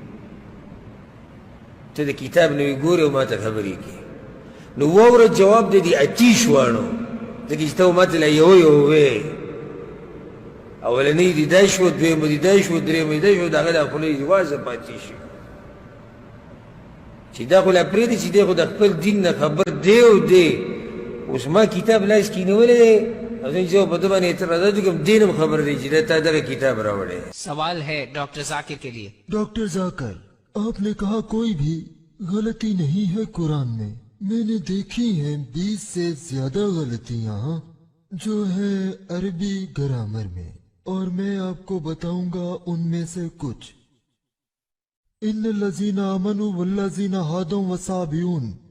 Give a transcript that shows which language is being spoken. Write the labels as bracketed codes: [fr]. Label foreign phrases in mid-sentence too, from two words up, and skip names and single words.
[ps] ته د کتاب نوې ګورې او ما ته خبرې کوي نو واوره جواب د دې اتیش واڼو ځکه چې ته ما ته لا یوه یوه وې اولنۍ دې دا شوه دویمه دې دا شوه درېیمه دې دا شوه د هغه دا خوله یې وازه پاتې شي چې دا خو لا پرېږدي چې دی خو د خپل دین نه خبر دی او دی اوس ما کتاب لاس کې نیولی دی او زه چې په ده باندې اعتراضات وکړم دې نه خبر دی چې دا تا دغه کتاب راوړی [ur] سوال ہے ڈاکٹر ذاکر کے لیے ڈاکٹر ذاکر آپ نے کہا کوئی بھی غلطی نہیں ہے قرآن میں نے دیکھی ہیں 20 سے زیادہ غلطیاں جو ہیں عربی گرامر میں اور میں آپ کو بتاؤں گا ان میں سے کچھ [ar] ان الذین آمنوا والذین ہادوا والصابئون